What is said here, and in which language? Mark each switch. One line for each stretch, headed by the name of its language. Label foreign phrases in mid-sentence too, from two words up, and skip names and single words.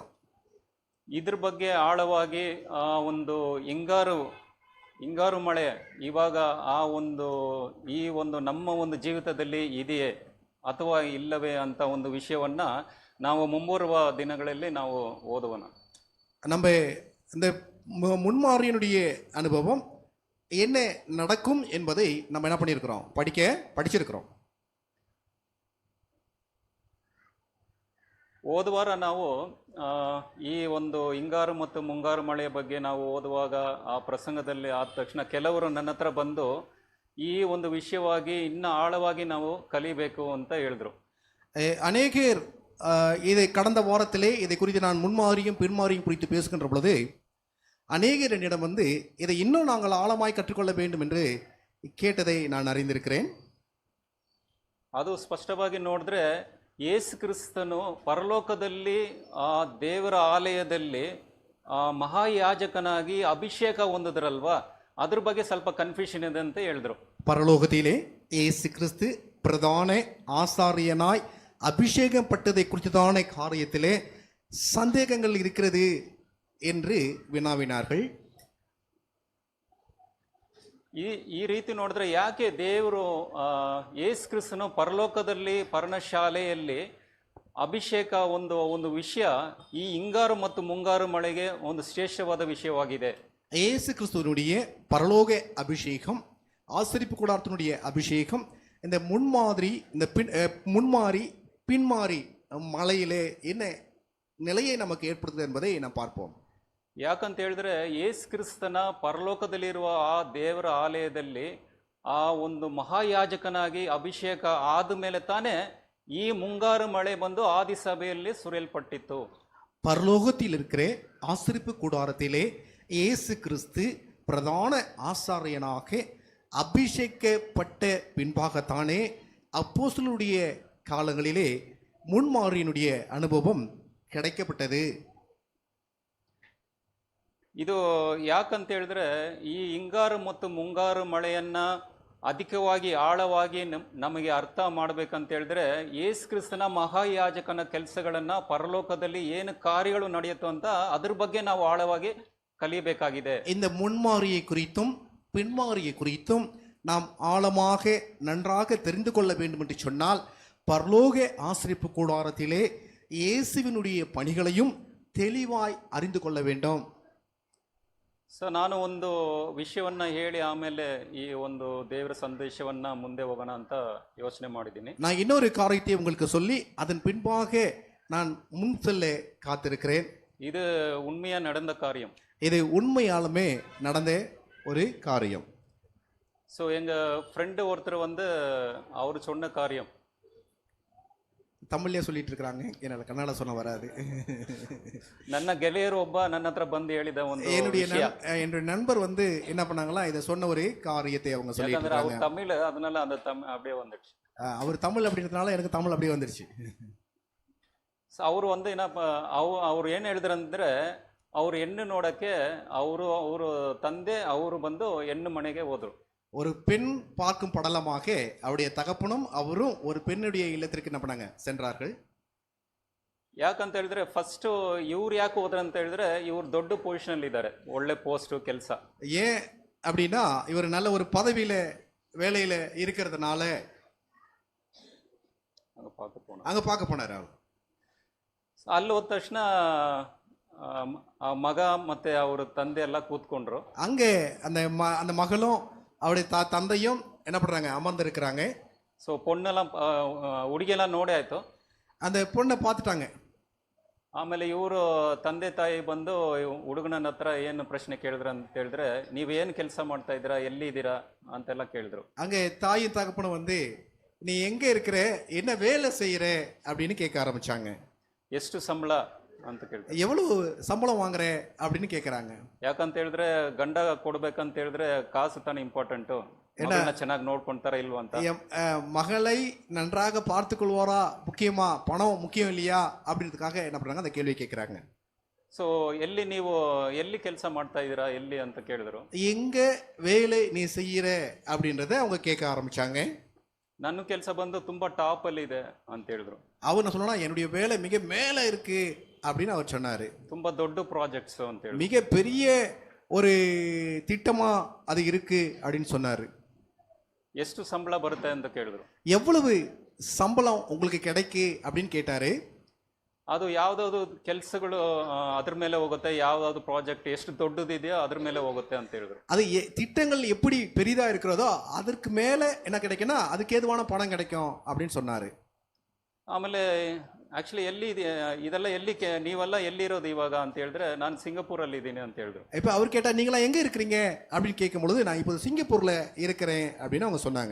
Kannada: ಇದ್ರ ಬಗ್ಗೆ ಆಳವಾಗಿ ಒಂದು ಹಿಂಗಾರು ಮಳೆ ಇವಾಗ ಈ ಒಂದು ನಮ್ಮ ಒಂದು ಜೀವಿತದಲ್ಲಿ ಇದೆಯೇ ಅಥವಾ ಇಲ್ಲವೇ ಅಂತ ಒಂದು ವಿಷಯವನ್ನ ನಾವು ಮುಂಬರುವ ದಿನಗಳಲ್ಲಿ ನಾವು ಓದುವನ.
Tamil: நம்ம இந்த முன்மாறியினுடைய அனுபவம் என்ன நடக்கும் என்பதை நம்ம என்ன பண்ணியிருக்கிறோம், படிச்சிருக்கிறோம்.
Kannada: ಹೋದ ವಾರ ನಾವು ಈ ಒಂದು ಹಿಂಗಾರು ಮತ್ತು ಮುಂಗಾರು ಮಳೆಯ ಬಗ್ಗೆ ನಾವು ಓದುವಾಗ ಆ ಪ್ರಸಂಗದಲ್ಲಿ ಆದ ತಕ್ಷಣ ಕೆಲವರು ನನ್ನ ಹತ್ರ ಬಂದು ಈ ಒಂದು ವಿಷಯವಾಗಿ ಇನ್ನೂ ಆಳವಾಗಿ ನಾವು ಕಲಿಬೇಕು ಅಂತ ಹೇಳಿದ್ರು.
Tamil: அநேகர் இதை கடந்த வாரத்திலே இதை குறித்து நான் முன்மாறியும் பின்மாறியும் குறித்து பேசுகின்ற பொழுது அநேகர் என்னிடம் வந்து இதை இன்னும் நாங்கள் ஆழமாய் கற்றுக்கொள்ள வேண்டும் என்று கேட்டதை நான் அறிந்திருக்கிறேன்.
Kannada: ಅದು ಸ್ಪಷ್ಟವಾಗಿ ನೋಡಿದ್ರೆ ಯೇಸು ಕ್ರಿಸ್ತನು ಪರಲೋಕದಲ್ಲಿ ಆ ದೇವರ ಆಲಯದಲ್ಲಿ ಮಹಾಯಾಜಕನಾಗಿ ಅಭಿಷೇಕ ಹೊಂದಿದ್ರಲ್ವಾ, ಅದ್ರ ಬಗ್ಗೆ ಸ್ವಲ್ಪ ಕನ್ಫ್ಯೂಷನ್ ಇದೆ ಅಂತ ಹೇಳಿದ್ರು.
Tamil: பரலோகத்திலே இயேசு கிறிஸ்து பிரதான ஆசாரியனாய் அபிஷேகம் பட்டதை குறித்ததான காரியத்திலே சந்தேகங்கள் இருக்கிறது என்று வினாவினார்கள்.
Kannada: ಈ ರೀತಿ ನೋಡಿದ್ರೆ ಯಾಕೆ ದೇವರು ಯೇಸು ಕ್ರಿಸ್ತನು ಪರಲೋಕದಲ್ಲಿ ಪರ್ಣಶಾಲೆಯಲ್ಲಿ ಅಭಿಷೇಕ ಒಂದು ವಿಷಯ ಈ ಹಿಂಗಾರು ಮತ್ತು ಮುಂಗಾರು ಮಳೆಗೆ ಒಂದು ಶ್ರೇಷ್ಠವಾದ ವಿಷಯವಾಗಿದೆ.
Tamil: இயேசு கிறிஸ்துவனுடைய பரலோக அபிஷேகம், ஆசரிப்பு கூடாரத்தினுடைய அபிஷேகம், இந்த முன்மாதிரி இந்த முன்மாறி பின்மாறி மலையிலே என்ன நிலையை நமக்கு ஏற்படுத்துது என்பதை நாம் பார்ப்போம்.
Kannada: ಯಾಕಂತ ಹೇಳಿದ್ರೆ ಯೇಸು ಕ್ರಿಸ್ತನ ಪರಲೋಕದಲ್ಲಿರುವ ಆ ದೇವರ ಆಲಯದಲ್ಲಿ ಆ ಒಂದು ಮಹಾಯಾಜಕನಾಗಿ ಅಭಿಷೇಕ ಆದ ಮೇಲೆ ತಾನೇ ಈ ಮುಂಗಾರು ಮಳೆ ಬಂದು ಆದಿ ಸಭೆಯಲ್ಲಿ ಸುರಿಯಲ್ಪಟ್ಟಿತ್ತು.
Tamil: பரலோகத்தில் இருக்கிற ஆசரிப்பு கூடாரத்திலே இயேசு கிறிஸ்து பிரதான ஆசாரியனாக அபிஷேகப்பட்ட பின்பாகத்தானே அப்போஸ்தலருடைய காலங்களிலே முன்மாறியினுடைய அனுபவம் கிடைக்கப்பட்டது.
Kannada: ಇದು ಯಾಕಂತ ಹೇಳಿದ್ರೆ ಈ ಹಿಂಗಾರು ಮತ್ತು ಮುಂಗಾರು ಮಳೆಯನ್ನ ಅಧಿಕವಾಗಿ ಆಳವಾಗಿ ನಮಗೆ ಅರ್ಥ ಮಾಡ್ಬೇಕಂತ ಹೇಳಿದ್ರೆ ಯೇಸು ಕ್ರಿಸ್ತನ ಮಹಾಯಾಜಕನ ಕೆಲಸಗಳನ್ನ ಪರಲೋಕದಲ್ಲಿ ಏನು ಕಾರ್ಯಗಳು ನಡೆಯುತ್ತೋ ಅಂತ ಅದ್ರ ಬಗ್ಗೆ ನಾವು ಆಳವಾಗಿ ಕಲಿಯಬೇಕಾಗಿದೆ.
Tamil: இந்த முன்மாறியை குறித்தும் பின்மாறியை குறித்தும் நாம் ஆழமாக நன்றாக தெரிந்து கொள்ள வேண்டும் என்று சொன்னால் பரலோக ஆசரிப்பு கூடாரத்திலே இயேசுவினுடைய பணிகளையும் தெளிவாய் அறிந்து கொள்ள வேண்டும்.
Kannada: ಸೊ ನಾನು ಒಂದು ವಿಷಯವನ್ನ ಹೇಳಿ ಆಮೇಲೆ ಈ ಒಂದು ದೇವರ ಸಂದೇಶವನ್ನ ಮುಂದೆ ಹೋಗೋಣ ಅಂತ ಯೋಚನೆ ಮಾಡಿದ್ದೀನಿ.
Tamil: நான் இன்னொரு காரியத்தை உங்களுக்கு சொல்லி அதன் பின்பாக நான் முன் செல்ல காத்திருக்கிறேன். இது உண்மையா நடந்த காரியம். இது உண்மையாலுமே நடந்த ஒரு காரியம். ஸோ எங்க ஃப்ரெண்டு ஒருத்தர் வந்து அவர் சொன்ன காரியம் தமிழ்லயே சொல்லிட்டு இருக்காங்க, என்னால கன்னட சொன்ன வராது.
Kannada: ನನ್ನ ಗೆಳೆಯರು ಒಬ್ಬ ನನ್ನ ಹತ್ರ ಬಂದು ಹೇಳಿದ ಒಂದು
Tamil: என்னுடைய நண்பர் வந்து என்ன பண்ணாங்களா, இதை சொன்ன ஒரு காரியத்தை அவங்க சொல்லிட்டு அவர் இருக்காங்க. தமிழ், அதனால அந்த அப்படியே வந்துடுச்சு. அவர் தமிழ் அப்படின்றதுனால எனக்கு தமிழ் அப்படியே வந்துருச்சு.
Kannada: ಅವರು ಒಂದು ಏನಪ್ಪ ಅವ್ರು ಏನು ಹೇಳಿದ್ರಂದ್ರೆ ಅವ್ರು ಹೆಣ್ಣು ನೋಡಕ್ಕೆ ಅವರು ತಂದೆ ಅವರು ಬಂದು ಹೆಣ್ಣು ಮನೆಗೆ ಹೋದ್ರು.
Tamil: ஒரு பெண் பார்க்கும் படலமாக அவருடைய தகப்பனும் அவரும் ஒரு பெண்ணுடைய இல்லத்திற்கு என்ன பண்ணாங்க, சென்றார்கள்.
Kannada: ಯಾಕಂತ ಹೇಳಿದ್ರೆ ಫಸ್ಟ್ ಇವ್ರು ಯಾಕೆ ಹೋದ್ರ ಅಂತ ಹೇಳಿದ್ರೆ ಇವ್ರು ದೊಡ್ಡ ಪೊಸಿಷನ್ ಅಲ್ಲಿ ಇದ್ದಾರೆ, ಒಳ್ಳೆ ಪೋಸ್ಟ್ ಕೆಲಸ.
Tamil: ஏன் அப்படின்னா இவர் நல்ல ஒரு பதவியில வேலையில இருக்கிறதுனால அங்க பார்க்க போனாரு. அவர்
Kannada: ಅಲ್ಲಿ ಹೋದ ತಕ್ಷಣ ಮಗ ಮತ್ತೆ ಅವ್ರ ತಂದೆ ಎಲ್ಲ ಕೂತ್ಕೊಂಡ್ರು.
Tamil: அங்கே அந்த மகளும் அவருடைய தந்தையும் என்ன பண்றாங்க, அமர்ந்து இருக்கிறாங்க.
Kannada: ಸೊ ಪೊಣ್ಣೆಲ್ಲ ಹುಡುಗಿಯೆಲ್ಲ ನೋಡೇ ಆಯ್ತು,
Tamil: அந்த பொண்ணை பார்த்துட்டாங்க.
Kannada: ಆಮೇಲೆ ಇವರು ತಂದೆ ತಾಯಿ ಬಂದು ಹುಡುಗನ ಹತ್ರ ಏನು ಪ್ರಶ್ನೆ ಕೇಳಿದ್ರು ಅಂತ ಹೇಳಿದ್ರೆ, ನೀವೇನು ಕೆಲಸ ಮಾಡ್ತಾ ಇದ್ದೀರಾ, ಎಲ್ಲಿದ್ದೀರಾ ಅಂತೆಲ್ಲ ಕೇಳಿದ್ರು.
Tamil: அங்கே தாயும் தகப்பனும் வந்து நீ எங்க இருக்கிற, என்ன வேலை செய்யற அப்படின்னு கேட்க ஆரம்பிச்சாங்க.
Kannada: ಎಷ್ಟು ಸಂಬಳ ಅಂತ ಕೇಳಿದ್ರು.
Tamil: எவ்வளவு சம்பளம் வாங்குற அப்படின்னு கேட்கறாங்க.
Kannada: ಯಾಕಂತ ಹೇಳಿದ್ರೆ ಗಂಡ ಕೊಡ್ಬೇಕಂತ ಹೇಳಿದ್ರೆ ಕಾಸು ತಾನೇ ಇಂಪಾರ್ಟೆಂಟು, ಚೆನ್ನಾಗಿ ನೋಡ್ಕೊಂತಾರ ಇಲ್ವಾ ಅಂತ.
Tamil: மகளை நன்றாக பார்த்து கொள்வாரா முக்கியமா, பணம் முக்கியம் இல்லையா அப்படின்றதுக்காக என்ன பண்றாங்க, அந்த கேள்வி கேட்கறாங்க.
Kannada: ಸೊ ನೀವು ಎಲ್ಲಿ ಕೆಲಸ ಮಾಡ್ತಾ ಇದ್ದೀರಾ, ಎಲ್ಲಿ ಅಂತ ಕೇಳಿದ್ರು.
Tamil: எங்க வேலை நீ செய்யற அப்படின்றத அவங்க கேட்க ஆரம்பிச்சாங்க.
Kannada: ನನ್ನ ಕೆಲಸ ಬಂದು ತುಂಬಾ ಟಾಪ್ ಅಲ್ಲಿ ಇದೆ ಅಂತ ಹೇಳಿದ್ರು.
Tamil: அவர் என்ன சொன்னா, என்னுடைய வேலை மிக மேல இருக்கு அப்படின்னு அவர் சொன்னாரு.
Kannada: ತುಂಬಾ ದೊಡ್ಡ ಪ್ರಾಜೆಕ್ಟ್ಸ್ ಅಂತ ಹೇಳಿ,
Tamil: மிக பெரிய ஒரு திட்டமா அது இருக்கு அப்படின்னு சொன்னாரு.
Kannada: ಎಷ್ಟು ಸಂಬಳ ಬರುತ್ತೆ ಅಂತ ಕೇಳಿದ್ರು.
Tamil: எவ்வளவு சம்பளம் உங்களுக்கு கிடைக்கு அப்படின்னு கேட்டாரு.
Kannada: ಅದು ಯಾವ್ದಾದ್ರು ಕೆಲಸಗಳು ಅದ್ರ ಮೇಲೆ ಹೋಗುತ್ತೆ, ಯಾವ್ದಾದ್ರು ಪ್ರಾಜೆಕ್ಟ್ ಎಷ್ಟು ದೊಡ್ಡದಿದೆಯೋ ಅದ್ರ ಮೇಲೆ ಹೋಗುತ್ತೆ ಅಂತ ಹೇಳಿದ್ರು.
Tamil: அது திட்டங்கள் எப்படி பெரிதா இருக்கிறதோ அதற்கு மேல என்ன கிடைக்கும்னா அதுக்கு ஏதுவான பணம் கிடைக்கும் அப்படின்னு சொன்னாரு.
Kannada: ಆಮೇಲೆ ಆಕ್ಚುಲಿ ಇದೆಲ್ಲ ನೀವೆಲ್ಲ ಎಲ್ಲಿರೋದು ಇವಾಗ ಅಂತ ಹೇಳಿದ್ರೆ, ನಾನು ಸಿಂಗಪೂರಲ್ಲಿ ಇದ್ದೀನಿ ಅಂತ ಹೇಳಿದ್ರು.
Tamil: இப்போ அவர் கேட்டா நீங்களா எங்க இருக்கிறீங்க அப்படின்னு கேட்கும் பொழுது நான் இப்போ சிங்கப்பூர்ல இருக்கிறேன் அப்படின்னு அவங்க சொன்னாங்க.